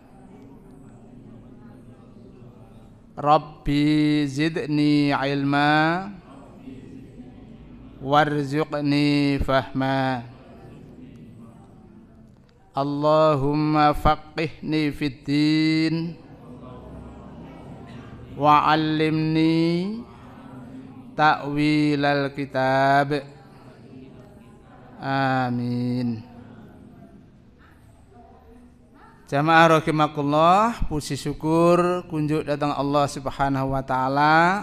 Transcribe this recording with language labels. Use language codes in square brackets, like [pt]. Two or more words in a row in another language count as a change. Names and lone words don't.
[ar] رب زدني علما وارزقني فهما. اللهم فقهني في الدين وعلمني تأويل الكتاب. Amin. [jv] Jamaah rahimakumullah, puji syukur kunjuk datang Allah [ar] سبحانه وتعالى